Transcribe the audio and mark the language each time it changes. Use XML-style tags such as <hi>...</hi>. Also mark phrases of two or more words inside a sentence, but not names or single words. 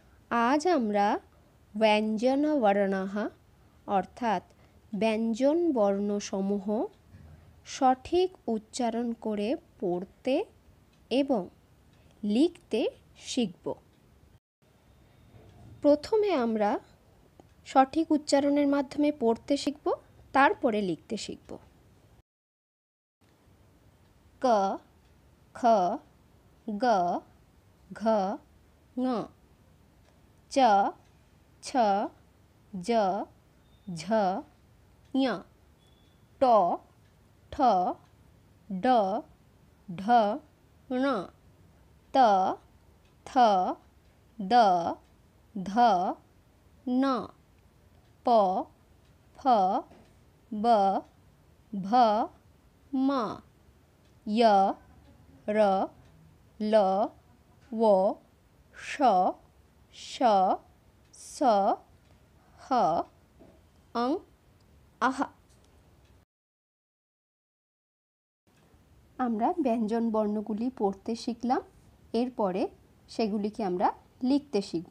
<bn>আজ আমরা ব্যঞ্জনবর্ণঃ অর্থাৎ ব্যঞ্জন বর্ণসমূহ সঠিক উচ্চারণ করে পড়তে এবং লিখতে শিখব। প্রথমে আমরা সঠিক উচ্চারণের মাধ্যমে পড়তে শিখব, তারপরে লিখতে শিখব। ক, খ, গ, ঘ, ঙ, চ, ছ, জ, ঝ, ঞ, ট, ঠ, ড, ঢ, ণ, ত, থ, দ, ধ, ন, প, ফ, ব, ভ, ম, য়, র, ল, ও, ষ, স, স, হ, অং, আহ। আমরা ব্যঞ্জন বর্ণগুলি পড়তে শিখলাম, এরপরে সেগুলিকে আমরা লিখতে শিখব।</bn>